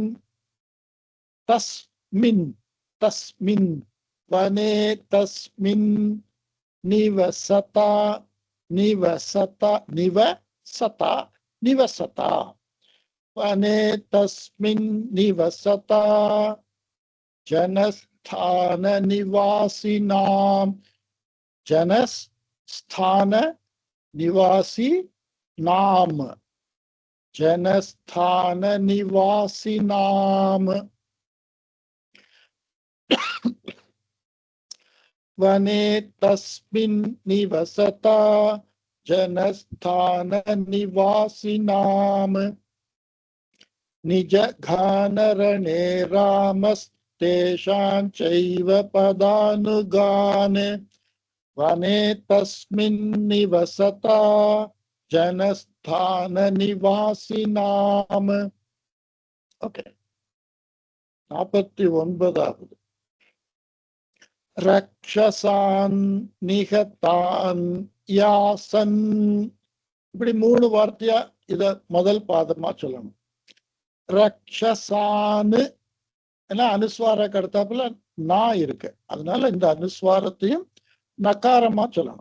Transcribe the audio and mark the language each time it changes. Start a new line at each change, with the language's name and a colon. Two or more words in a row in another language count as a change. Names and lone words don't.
Sanskrit: तस्मिन्, तस्मिन् वने तस्मिन् निवसता. निवसता, निवसता, निवसता. वने तस्मिन् निवसता जनस्थान निवासिनाम्. जनस स्थान निवासी नाम. जनस्थान निवासी नाम. वने तस्मिन् निवसता जनस्थान निवासी नाम. निज घान रणे रामस्तेषां चैव पदानुगान. वने तस्मिन् निवसता जनस्थान निवासिनाम.
Tamil: ओके. 49வது.
Sanskrit: रक्षसान् निकतान् यासन्.
Tamil: இப்படி 3 வார்த்தையா இத முதல் பாதமா சொல்லணும். ரக்ஷசான் ஏன்னா அனுஸ்வாரக்கு அடுத்தாப்புல நா இருக்கு, அதனால இந்த அனுஸ்வாரத்தையும் நகாரமா சொல்லணும்.